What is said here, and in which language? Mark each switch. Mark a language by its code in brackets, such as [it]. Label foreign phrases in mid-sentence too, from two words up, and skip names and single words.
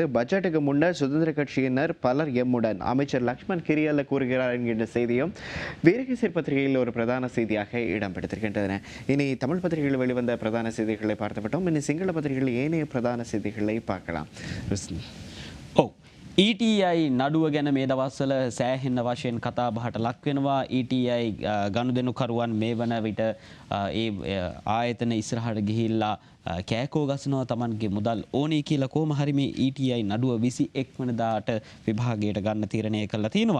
[ta] பட்ஜெட்டுக்கு முன்னர் சுதந்திர கட்சியினர் பலர் எம்முடன் அமைச்சர் லக்ஷ்மண் கிரியல்ல கூறுகிறார் என்கின்ற செய்தியும் வீரகேசரி பத்திரிகையில் ஒரு பிரதான செய்தியாக இடம்பெற்றிருக்கின்றன. இனி தமிழ் பத்திரிகையில் வெளிவந்த பிரதான செய்திகளை பார்த்துவிட்டோம். இனி சிங்கள பத்திரிகையில் ஏனைய பிரதான செய்திகளை பார்க்கலாம். [si] ETI නඩුව ගැන මේ දවස්වල සෑහෙන්න වශයෙන් කතා බහට ලක් වෙනවා. ETI ගනුදෙනුකරුවන් මේ වන විට ඒ ආයතන ඉස්සරහට ගිහිල්ලා කෑකෝ ගසනවා තමන්ගේ මුදල් ඕනේ කියලා. කොහොම හරි මේ ETI නඩුව 21 වෙනිදාට විභාගයට ගන්න තීරණය කළා තියෙනවා.